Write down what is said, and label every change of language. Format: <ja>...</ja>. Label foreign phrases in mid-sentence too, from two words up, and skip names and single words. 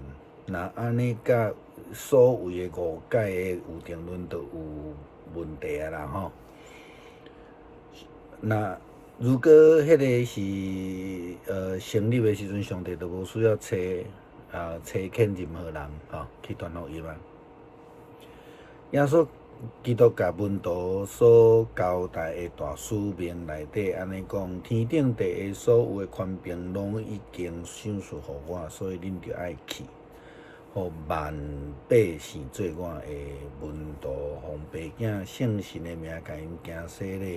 <nan>那安尼甲所谓的误解的有定论都有问题啊啦吼。那如果迄个是成立的时阵，上帝就无需要找劝任何人去传福音啊。耶稣基督甲门徒所交代的大使命内底，安尼讲，天顶地下所有的权柄拢已经赏赐互我，所以恁着爱去，互万百姓做我的门徒，奉爸囝圣神的名，甲因行洗礼。</nan>